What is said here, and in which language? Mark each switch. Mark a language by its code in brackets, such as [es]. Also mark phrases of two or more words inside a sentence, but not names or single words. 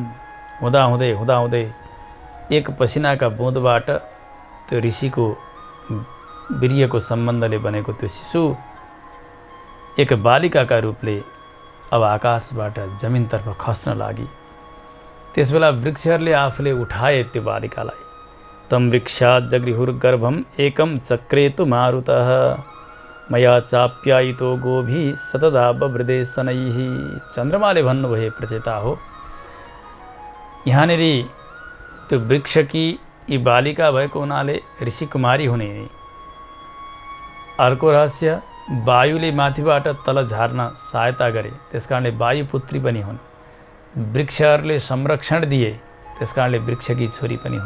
[ne] हुँदा एक पसिनाका बुँदबाट त्यो ऋषिको वीर्यको सम्बन्धले बनेको त्यो शिशु एक बालिकाका रूपले अब आकाशबाट जमिनतर्फ खस्न लागि त्यसबेला वृक्षहरूले आफूले उठाए त्यो बालिकालाई। [sa] तम वृक्षात् जगृहुर्गर्भम एकम चक्रेतु मारुतः मया चाप्यायितो गोभी सतदा बवृदे शनैः। [ne] चन्द्रमाले भन्नुभए प्रचेता हो, यहाँनिर त्यो वृक्षकी यी बालिका भएको हुनाले ऋषिकुमारी हुने। अर्को रहस्य, वायुले माथिबाट तल झार्न सहायता गरे, त्यसकारणले वायुपुत्री पनि हुन्। वृक्षहरूले संरक्षण दिए, त्यसकारणले वृक्षकी छोरी पनि हुन्।